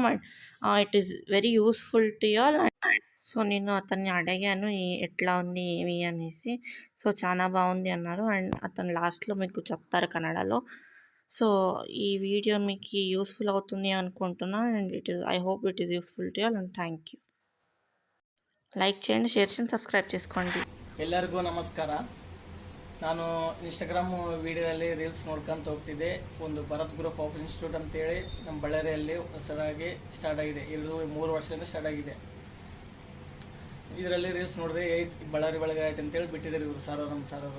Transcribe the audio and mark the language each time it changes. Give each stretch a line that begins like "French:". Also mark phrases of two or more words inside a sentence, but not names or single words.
English: And it is very useful to all.
Telugu: సో, నేను అతన్ని అడిగాను ఎట్లా ఉంది ఏమి అనేసి. సో, చాలా బాగుంది అన్నారు. అండ్ అతను లాస్ట్‌లో మీకు చెప్తారు కన్నడలో. సో, ఈ వీడియో మీకు యూజ్‌ఫుల్ అవుతుంది అనుకుంటున్నా.
English: And I hope it is useful to all. And thank you.
Telugu: ಲೈಕ್ చేయండి, ಶೇರ್ చేయండి, ಸಬ್ಸ್ಕ್ರೈಬ್ చేసుకోండి.
Kannada: ಎಲ್ಲರಿಗೂ ನಮಸ್ಕಾರ. ನಾನು ಇನ್ಸ್ಟಾಗ್ರಾಮ್ ವಿಡಿಯೋದಲ್ಲಿ ರೀಲ್ಸ್ ನೋಡ್ಕೊಂತ ಹೋಗ್ತಿದ್ದೆ. ಒಂದು ಭರತ್ ಗ್ರೂಪ್ ಆಫ್ ಇನ್ಸ್ಟಿಟ್ಯೂಟ್ ಅಂತೇಳಿ ನಮ್ಮ ಬಳ್ಳಾರಿಯಲ್ಲಿ ಹೊಸದಾಗಿ ಸ್ಟಾರ್ಟ್ ಆಗಿದೆ. ಇದು 3 ವರ್ಷದಿಂದ ಸ್ಟಾರ್ಟ್ ಆಗಿದೆ. ಇದರಲ್ಲಿ ರೀಲ್ಸ್ ನೋಡಿದ್ರೆ ಬಳ್ಳಾರಿ ಒಳಗೆ ಆಯ್ತು ಅಂತೇಳಿ ಬಿಟ್ಟಿದ್ದಾರೆ ಇವರು ನಮ್ಮ ಸಾರವರು.